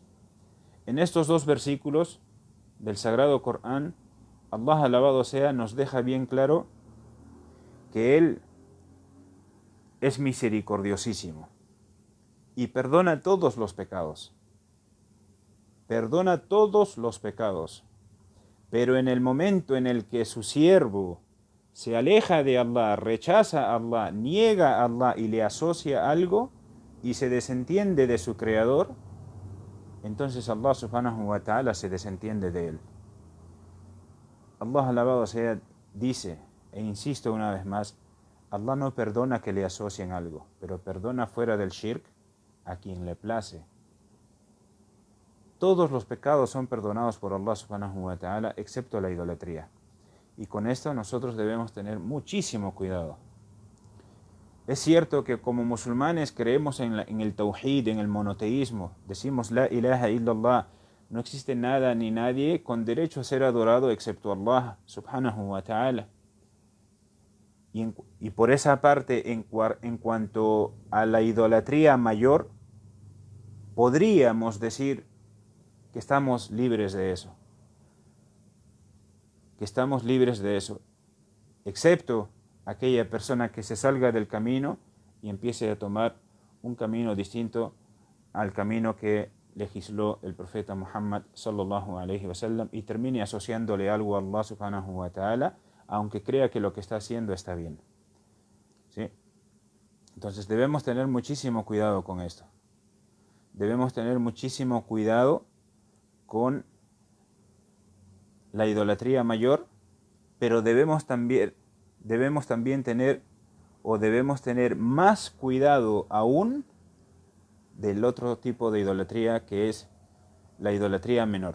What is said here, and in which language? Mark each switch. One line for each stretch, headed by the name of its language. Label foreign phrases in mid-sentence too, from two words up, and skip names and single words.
Spanish: En estos dos versículos del Sagrado Corán, Allah alabado sea nos deja bien claro que Él es misericordiosísimo y perdona todos los pecados. Perdona todos los pecados. Pero en el momento en el que su siervo se aleja de Allah, rechaza a Allah, niega a Allah y le asocia algo y se desentiende de su creador, entonces Allah
Arabic: سبحانه وتعالى
Spanish: se desentiende de él. Allah alabado sea dice, e insisto una vez más, Allah no perdona que le asocien algo, pero perdona fuera del shirk a quien le place. Todos los pecados son perdonados por Allah
Arabic: سبحانه وتعالى,
Spanish: excepto la idolatría. Y con esto nosotros debemos tener muchísimo cuidado. Es cierto que como musulmanes creemos en el tawhid, en el monoteísmo.
Arabic: Decimos لا إله إلا الله.
Spanish: No existe nada ni nadie con derecho a ser adorado excepto Allah
Arabic: سبحانه وتعالى.
Spanish: Y por esa parte, en cuanto a la idolatría mayor, podríamos decir que estamos libres de eso. Que estamos libres de eso. Excepto aquella persona que se salga del camino y empiece a tomar un camino distinto al camino que legisló el profeta Muhammad
Arabic: صلى الله عليه وسلم
Spanish: y termine asociándole algo a Allah
Arabic: سبحانه وتعالى,
Spanish: aunque crea que lo que está haciendo está bien. ¿Sí? Entonces debemos tener muchísimo cuidado con esto. Debemos tener muchísimo cuidado con la idolatría mayor, pero debemos también tener más cuidado aún del otro tipo de idolatría, que es la idolatría menor.